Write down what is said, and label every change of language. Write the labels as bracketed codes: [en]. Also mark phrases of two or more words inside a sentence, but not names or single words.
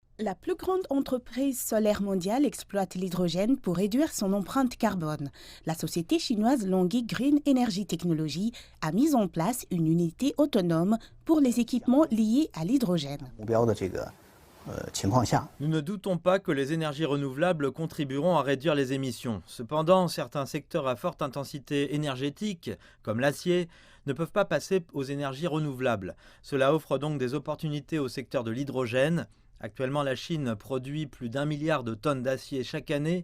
[fr] La plus grande entreprise solaire mondiale exploite l'hydrogène pour réduire son empreinte carbone. La société chinoise Longi Green Energy Technology a mis en place une unité autonome pour les équipements liés à l'hydrogène. [zh] 目标的情况下， [fr] Nous ne doutons pas que les énergies renouvelables contribueront à réduire les émissions. Cependant, certains secteurs à forte intensité énergétique, comme l'acier, ne peuvent pas passer aux énergies renouvelables. Cela offre donc des opportunités au secteur de l'hydrogène. Actuellement, la Chine produit plus d'1 milliard de tonnes d'acier chaque année.